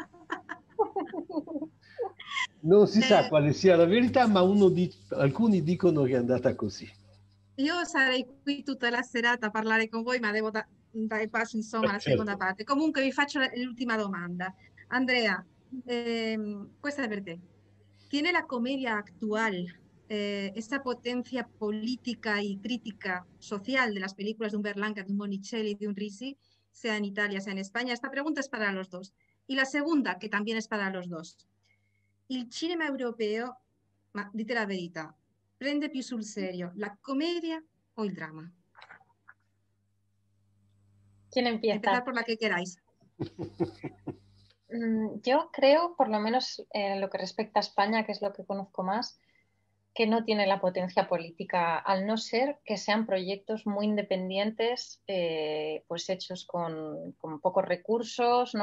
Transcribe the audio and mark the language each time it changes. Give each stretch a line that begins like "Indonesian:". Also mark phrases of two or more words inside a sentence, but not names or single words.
Italian: Non si sa quale sia la verità, ma alcuni dicono che è andata così. Io sarei qui tutta la serata a parlare con voi, ma devo dare passo insomma alla seconda parte. Comunque vi faccio l'ultima domanda. Andrea, questa è per te.
Spanish: ¿Tiene la comedia actual esa potencia política y crítica social de las películas de un Berlanga, de un Monicelli, de un Risi, sea en Italia, sea en España? Esta pregunta es para los dos. Y la segunda, que también es para los dos.
Italian: Il cinema europeo, ma dite la verità, prende più sul serio la comedia o il drama?
Spanish: ¿Quién empieza? Empezar por la que queráis. Yo creo, por lo menos en lo que respecta a España, que es lo que conozco más, que no tiene la potencia política, al no ser que sean proyectos muy independientes, pues hechos con pocos recursos, ¿no?